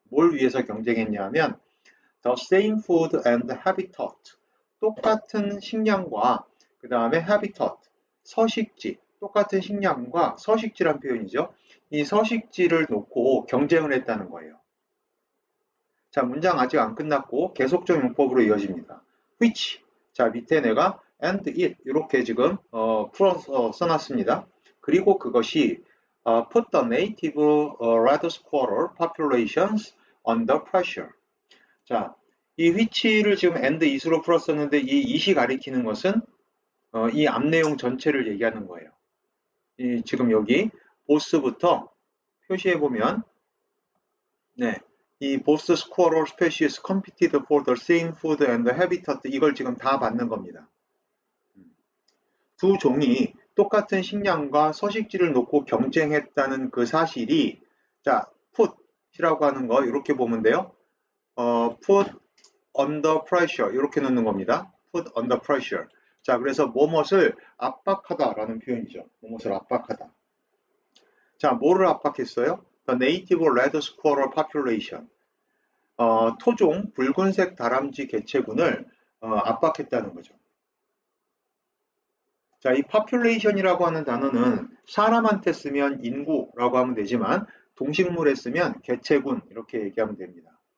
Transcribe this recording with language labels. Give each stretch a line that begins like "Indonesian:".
Korean: 뭘 위해서 경쟁했냐면
English: the same food and habitat,
Korean: 똑같은 식량과 그 다음에 habitat, 서식지, 똑같은 식량과 서식지란 표현이죠. 이 서식지를 놓고 경쟁을 했다는 거예요. 자, 문장 아직 안 끝났고 계속적 용법으로 이어집니다.
English: which.
Korean: 자, 밑에 내가 and it 이렇게 지금 풀어서 써놨습니다. 그리고 그것이
English: put the native red squirrel populations under pressure.
Korean: 자, 이 which를 지금 and it으로 풀었었는데 이 it이 가리키는 것은 이 앞 내용 전체를 얘기하는 거예요. 지금 여기 보스부터 표시해 보면 네, 이 보스 스쿼럴 스페시스
English: competed for the same food and habitat
Korean: 이걸 지금 다 받는 겁니다. 두 종이 똑같은 식량과 서식지를 놓고 경쟁했다는 그 사실이 자, put이라고 하는 거 이렇게 보면 돼요.
English: put under pressure
Korean: 이렇게 넣는 겁니다.
English: put under pressure.
Korean: 자, 그래서 뭐뭇을 압박하다라는 표현이죠. 뭐뭇을 압박하다. 자, 뭐를 압박했어요?
English: The native red squirrel population.
Korean: 토종 붉은색 다람쥐 개체군을 압박했다는 거죠. 자, 이 population이라고 하는 단어는 사람한테 쓰면 인구라고 하면 되지만 동식물에 쓰면 개체군 이렇게 얘기하면 됩니다.